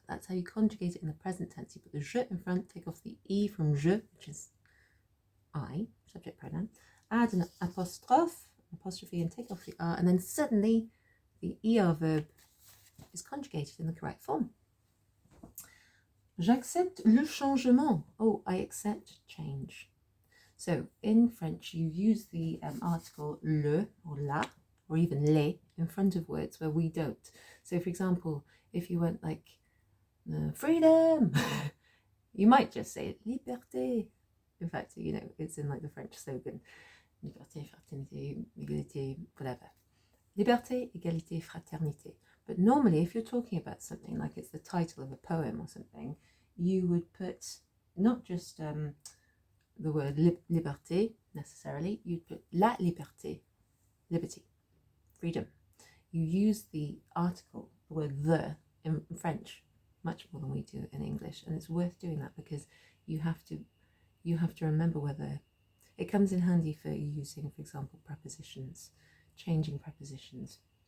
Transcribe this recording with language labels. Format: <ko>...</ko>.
<en>That's how you conjugate it in the present tense. You put the je in front, take off the e from je, which is I, subject pronoun. Add an apostrophe, and take off the r, and then suddenly the er verb is conjugated in the correct form.</en> <fr>J'accepte le changement.</fr> <en>Oh, I accept change. So in French, you use the article le or la or even les in front of words where we don't. So for example, if you went like freedom, you might just say liberté. In fact, you know, it's in like the French slogan,</en> <fr>liberté, fraternité, égalité,</fr> <en>whatever.</en> <fr>Liberté, égalité, fraternité.</fr> <en>But normally, if you're talking about something like it's the title of a poem or something, you would put not just the word liberté necessarily, you'd put</en> <fr>la liberté,</fr> <en>liberty, freedom. You use the article, the word the, in French much more than we do in English, and it's worth doing that because you have to remember whether it comes in handy for using, for example, prepositions, changing prepositions.</en>